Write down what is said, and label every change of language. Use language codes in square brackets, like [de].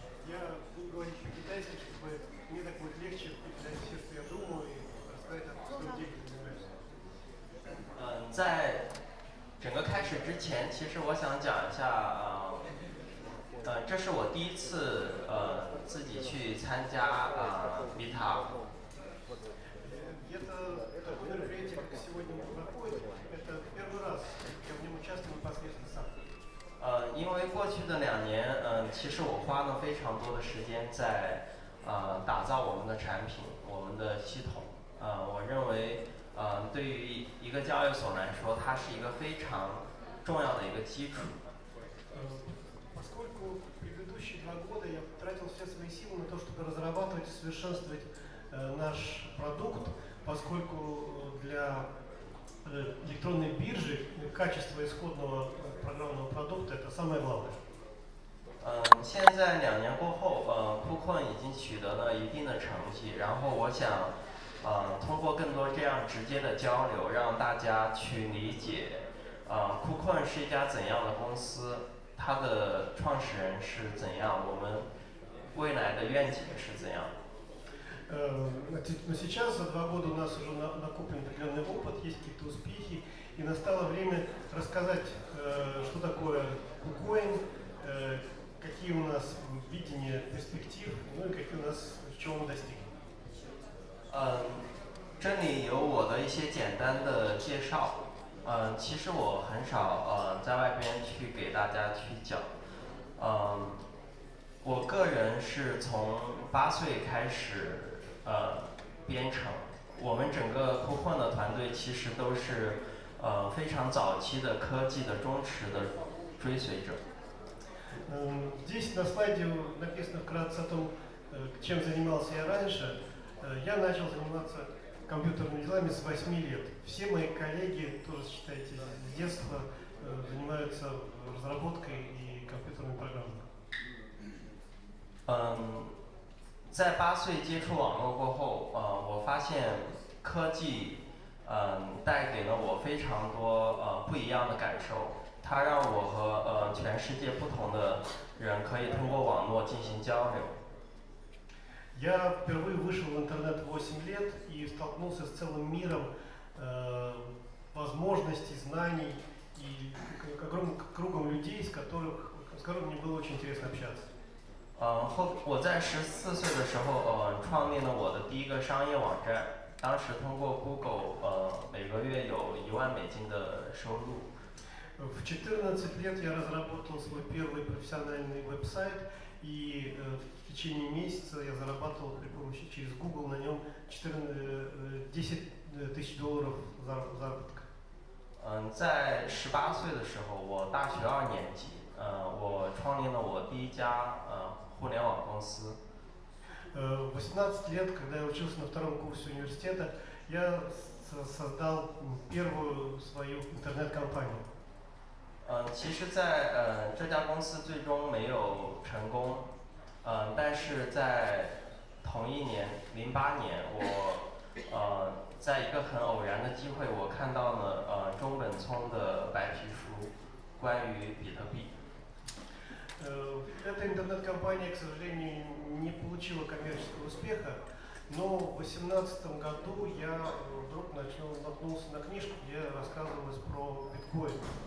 [ru] Я буду говорить по-китайски, чтобы мне так будет легче передать все, что я думаю, и рассказать о своем деле, занимаюсь. [zh] 在整个开始之前，其实我想讲一下，这是我第一次自己去参加Митап。 [ru] Это такое мероприятие, как сегодня проходит, это первый раз, я в нем участвую непосредственно сам. [zh] 因为过去的2年，其实我花了非常多的时间在打造我们的产品、我们的系统。我认为，对于一个交易所来说，它是一个非常重要的一个基础。 [ru] Поскольку предыдущие 2 года я тратил все свои силы на то, чтобы разрабатывать и совершенствовать наш продукт, поскольку для электронной биржи качество исходного программного продукта это самое главное. [zh] 现在2年过后，KuCoin 已经取得了一定的成绩，然后我想，通过更多这样直接的交流，让大家去理解，KuCoin 是一家怎样的公司，它的创始人是怎样，我们未来的愿景是怎样。 [ru] Но сейчас за 2 года у нас уже накоплен определенный опыт, есть какие-то успехи, и настало время рассказать, что такое KuCoin, какие у нас видения перспектив, ну и какие у нас, чего мы достигли. [zh] 这里有我的一些简单的介绍。其实我很少在外边去给大家去讲。我个人是从8岁开始编程。我们整个KuCoin的团队其实都是非常早期的科技的忠实的追随者。 [ru] Здесь на слайде написано вкратце о том, чем занимался я раньше. Я начал заниматься компьютерными делами с 8 лет. Все мои коллеги, тоже считайте, с детства занимаются разработкой и компьютерными программами. [zh] 在8岁接触网络过后，我发现科技带给了我非常多不一样的感受。它让我和全世界不同的人可以通过网络进行交流。 [ru] Я впервые вышел в интернет в 8 лет и столкнулся с целым миром возможностей, знаний и огромным кругом людей, с которыми мне было очень интересно общаться. [zh] 我在14岁的时候创立了我的第一个商业网站，当时通过 Google 每个月有1万美金的收入。 [ru] В 14 лет я разработал свой первый профессиональный веб-сайт, и в течение месяца я зарабатывал при помощи через Google на нем 10 тысяч долларов заработка. [zh] 在18岁的时候，我大学2年级，我创立了我第一家互联网公司。 [ru] В 18 лет, когда я учился на 2-м курсе университета, я создал первую свою интернет-компанию. [zh] 其实在这家公司最终没有成功，但是在同一年08年，我在一个很偶然的机会，我看到了中本聪的白皮书，关于比特币。 [ru] Эта интернет-компания, к сожалению, не получила коммерческого успеха, но в 2018 году я вдруг наткнулся на книжку, где рассказывалось про биткоин.